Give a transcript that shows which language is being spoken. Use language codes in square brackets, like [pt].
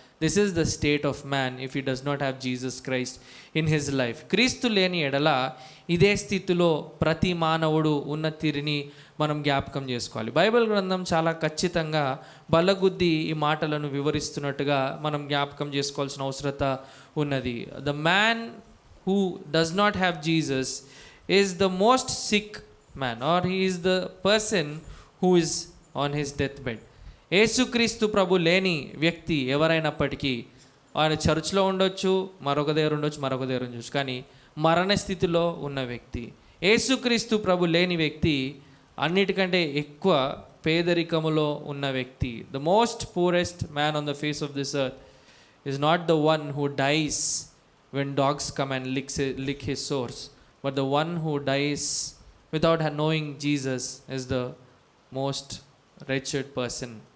[en] This is the state of man if he does not have Jesus Christ in his life. [te] క్రీస్తు లేని ఎడల ఇదే స్థితిలో ప్రతి మానవుడు ఉన్న తీరుని మనం జ్ఞాపకం చేసుకోవాలి. బైబిల్ గ్రంథం చాలా ఖచ్చితంగా బల్లగుద్ది ఈ మాటలను వివరిస్తున్నట్టుగా మనం జ్ఞాపకం చేసుకోవాల్సిన అవసరత ఉన్నది. [en] The man who does not have Jesus is the most sick man, or he is the person who is on his deathbed. [te] యేసుక్రీస్తు ప్రభు లేని వ్యక్తి ఎవరైనప్పటికీ ఆయన చర్చ్లో ఉండొచ్చు, మరొక దగ్గర ఉండొచ్చు, కానీ మరణ స్థితిలో ఉన్న వ్యక్తి. యేసుక్రీస్తు ప్రభు లేని వ్యక్తి అన్నిటికంటే ఎక్కువ పేదరికములో ఉన్న వ్యక్తి. [en] The most poorest man on the face of this earth is not the one who dies when dogs come and lick his sores, but the one who dies without knowing Jesus is the most wretched person.